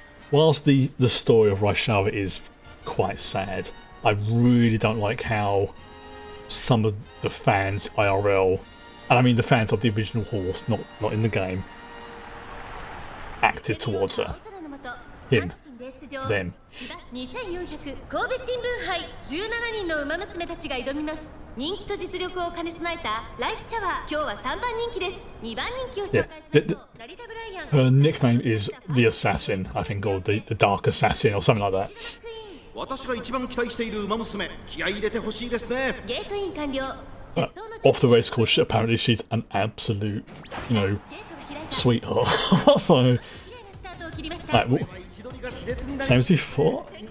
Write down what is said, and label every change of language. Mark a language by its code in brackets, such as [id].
[en] Whilst the story of Rice Shower is quite sad, I really don't like how some of the fans IRL, and I mean the fans of the original horse, not in the game, acted towards her. Him. Them. [ja] 2400神戸新聞杯17人の馬娘たちが挑みます。人気と実力を兼ね備えたライスシャワー。今日は3番人気です。 2番人気を紹介しますと、成田ブライアン。 [en] Her nickname is the Assassin, I think, or the Dark Assassin, or something like that. [ja] 私が一番期待している馬娘、気合い入れてほしいですね。ゲートイン完了。 [en] Off the race course, apparently she's an absolute, sweetheart. So, right, well, same as before.